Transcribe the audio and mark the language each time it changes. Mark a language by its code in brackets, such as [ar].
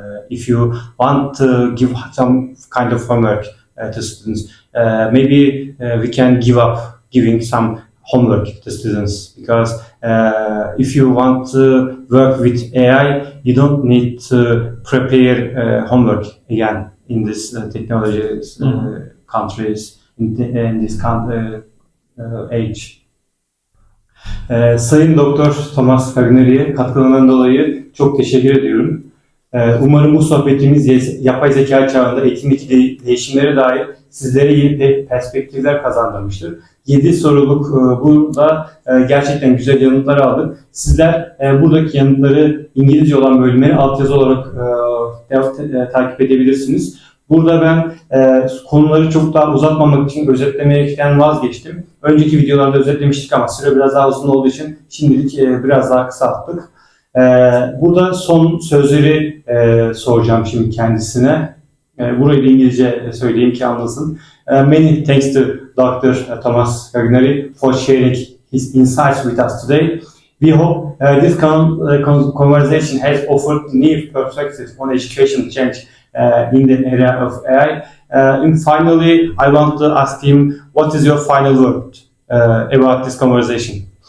[en] If you want to give some kind of homework to students, maybe we can give up giving some homework to students, because if you want to work with AI, you don't need to prepare homework again. in this technology countries in this age. [tr] Sayın Doktor Tomas Kaqinari'ye katkılarından dolayı çok teşekkür ediyorum. Umarım bu sohbetimiz yapay zeka çağında eğitimdeki değişimlere dair sizlere yeni perspektifler kazandırmıştır. 7 soruluk burada gerçekten güzel yanıtlar aldık. Sizler buradaki yanıtları İngilizce olan bölümleri altyazı olarak takip edebilirsiniz. Burada ben konuları çok daha uzatmamak için özetlemekten vazgeçtim. Önceki videolarda özetlemiştik ama süre biraz daha uzun olduğu için şimdilik biraz daha kısalttık. Burada son sözleri soracağım şimdi kendisine. Burayı da İngilizce söyleyeyim ki anlasın. [en] Many thanks to Dr. Tomas Kaqinari for sharing his insights with us today. We hope this conversation has offered new perspectives on education change in the area of AI. And finally, I want to ask him, what is your final word about this conversation?